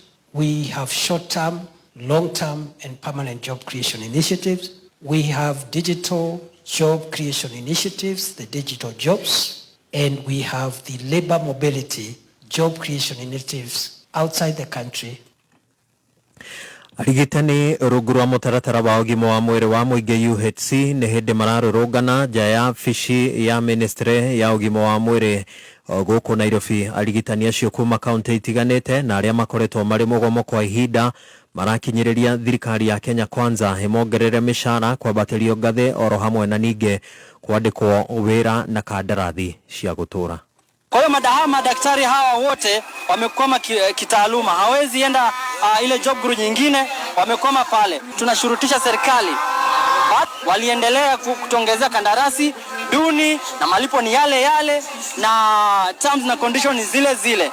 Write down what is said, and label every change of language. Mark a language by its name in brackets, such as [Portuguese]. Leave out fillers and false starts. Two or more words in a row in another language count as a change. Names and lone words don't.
[English] We have short-term, long-term, and permanent job creation initiatives. We have digital job creation initiatives, the digital jobs, and we have the labor mobility job creation initiatives outside the country. [Kikuyu] Arigitani rungu rwa mutaratara wa ugima wa mwiri wa muingi UHC ni hindi mararurungana nja ya fishi ya ministry ya ugima wa mwiri guku Nairobi. Arigitani acio kuma kaunti itiganite na aria makoretwo mari mugomo kwa ihinda marakinyiriria thirikari ya Kenya Kwanza imongerere mishara kwambatirio ngathi oro hamwe na ninge kwandikwo wira na kandarathi cia gutura. [Swahili] Kwa hiyo madaktari hawa wote wamekwama kitaaluma, hawezi enda ile [English] job group [Swahili] nyingine, wamekwama pale. Tunashurutisha serikali waliendelea kutongezea kandarasi duni na malipo ni yale yale na terms na conditions zile zile.